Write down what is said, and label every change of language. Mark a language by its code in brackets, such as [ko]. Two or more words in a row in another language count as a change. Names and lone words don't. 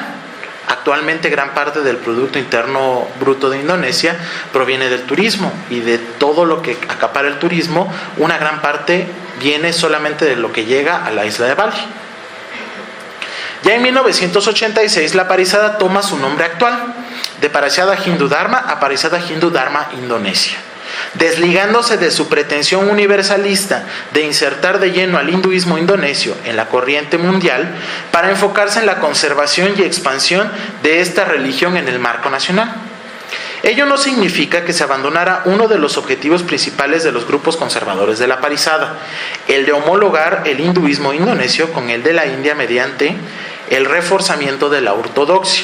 [es] Actualmente gran parte del Producto Interno Bruto de Indonesia proviene del turismo, y de todo lo que acapara el turismo, una gran parte viene solamente de lo que llega a la isla de Bali. Ya en 1986 la Parisada toma su nombre actual, de Parisada Hindu Dharma a Parisada Hindu Dharma Indonesia, desligándose de su pretensión universalista de insertar de lleno al hinduismo indonesio en la corriente mundial para enfocarse en la conservación y expansión de esta religión en el marco nacional. Ello no significa que se abandonara uno de los objetivos principales de los grupos conservadores de la Parisada, el de homologar el hinduismo indonesio con el de la India mediante el reforzamiento de la ortodoxia.